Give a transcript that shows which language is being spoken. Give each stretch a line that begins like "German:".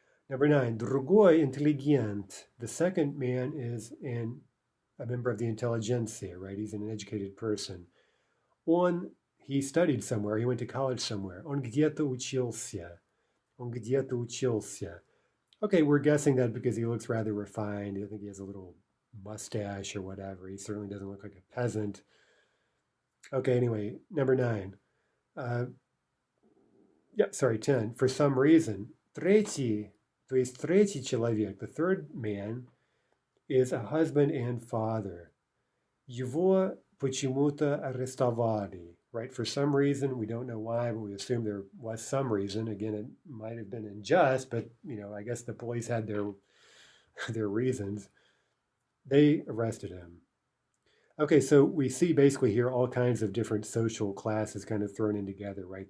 English: Number 9,
Russian: другой интеллигент.
English: The second man is a member of the intelligentsia, right? He's an educated person. He studied somewhere. He went to college somewhere.
Russian: Он где-то учился. Он где-то учился.
English: Okay, we're guessing that because he looks rather refined. I think he has a little mustache or whatever. He certainly doesn't look like a peasant. Okay, anyway, number 9. 10. For some reason,
Russian: третий, то есть третий человек,
English: the third man, is a husband and father.
Russian: Его почему-то арестовали,
English: right? For some reason, we don't know why, but we assume there was some reason. Again, it might have been unjust, but I guess the police had their reasons. They arrested him. Okay, so we see basically here all kinds of different social classes kind of thrown in together, right?